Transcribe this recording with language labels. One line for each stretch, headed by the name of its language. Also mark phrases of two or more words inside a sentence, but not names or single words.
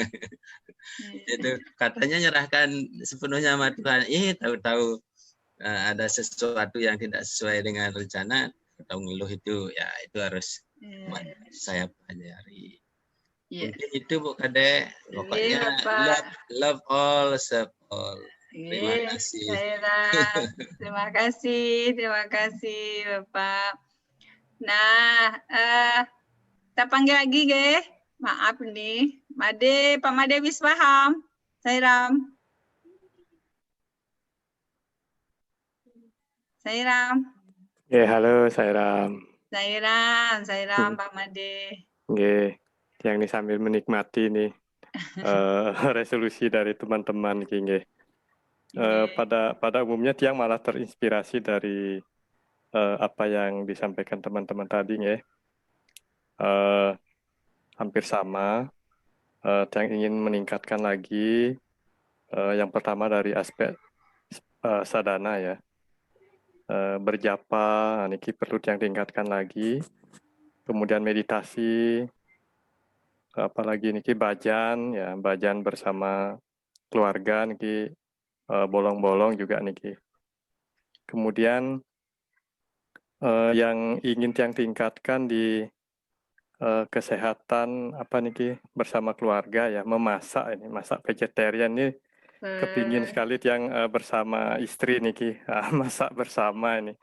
Indonesian: Itu katanya nyerahkan sepenuhnya sama Tuhan, tahu-tahu ada sesuatu yang tidak sesuai dengan rencana atau ngeluh, itu ya itu harus saya pelajari. Mungkin itu Bu Kadek, pokoknya
English: love all, serve all.
Indonesian: Terima kasih. Terima kasih Bapak. Nah, kita panggil lagi, ge. Maaf nih,
Javanese: Pak Made wis paham.
Indonesian: Sairam. Halo Sairam. Sairam Pak Made. Yang ini sambil menikmati nih resolusi dari teman-teman nggih. Pada umumnya tiang malah terinspirasi dari apa yang disampaikan teman-teman tadi nggih. Hampir sama. Tiang ingin meningkatkan lagi yang pertama dari aspek sadana ya. Berjapa, niki perlu yang tingkatkan lagi. Kemudian meditasi, apalagi niki bajan ya, bajan bersama keluarga niki bolong-bolong juga niki. Kemudian yang ingin yang tingkatkan di kesehatan apa niki bersama keluarga ya, memasak ini, masak vegetarian ini. Kepingin sekali yang bersama istri niki masak bersama ini.